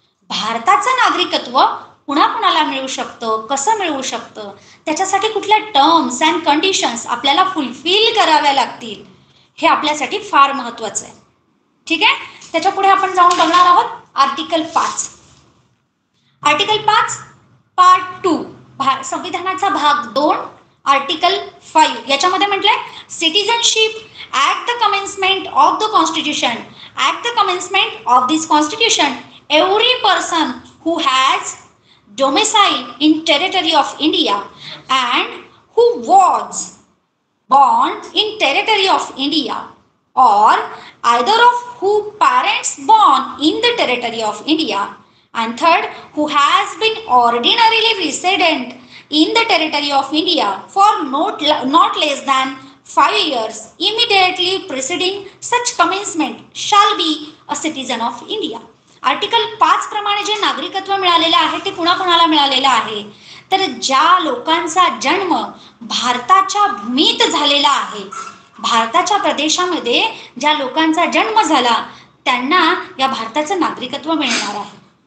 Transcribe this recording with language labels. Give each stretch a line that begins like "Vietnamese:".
Marathi: भारताचं नागरिकत्व कुणाकुणाला मिळू शकतं, कसं मिळू शकतं, त्याच्यासाठी कुठल्या
English: terms and conditions
Marathi: आपल्याला फुलफिल कराव्या लागतील, हे आपल्यासाठी फार महत्वाचं आहे. ठीक आहे. त्याच्या पुढे आपण जाऊन बघणार आहोत आर्टिकल 5. आर्टिकल 5 पार्ट 2 संविधानाचा भाग 2 आर्टिकल 5 याच्यामध्ये म्हटलंय
English: Citizenship at the commencement of the constitution. At the commencement of this constitution every person who has domicile in territory of India and who was born in territory of India or either of who parents born in the territory of India, and third who has been ordinarily resident in the territory of India for not less than 5 years immediately preceding such commencement shall be a citizen of India.
Marathi: Article 5 प्रमाणे जे नागरिकत्व मिळालेलं आहे ते कुणाकुणाला मिळालेलं आहे, तर ज्या लोकांचा जन्म भारताच्या भूमीत झालेला आहे, भारताच्या प्रदेशामध्ये ज्या लोकांचा जन्म झाला त्यांना या भारताचं नागरिकत्व मिळणार आहे.